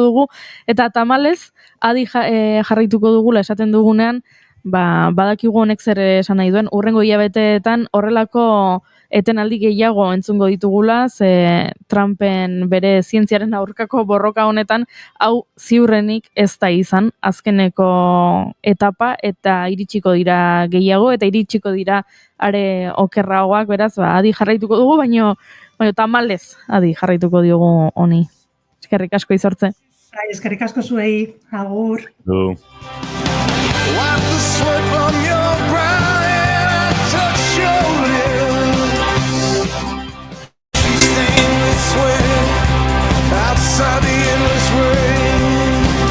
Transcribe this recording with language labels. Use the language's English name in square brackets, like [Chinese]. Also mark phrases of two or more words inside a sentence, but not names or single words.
[Basque] dugu, eta tamalez, adi jarraituko dugula esaten dugunean, badakigu honek zer esan nahi duen, hurrengo hilabeteetan horrelako etenaldi gehiago entzungo ditugula, ze Trumpen bere zientziaren aurkako borroka honetan, hau ziurrenik ez da izan, azkeneko etapa, eta iritsiko dira gehiago, eta iritsiko dira are okerragoak, beraz, adi jarraituko dugu, baino tamalez adi jarraituko diogu honi. Eskerrik asko izortze. Eskerrik asko zuei, agur. [English] Wipe the sweat from your brow and touch your lips. She's saying this way outside the endless rain.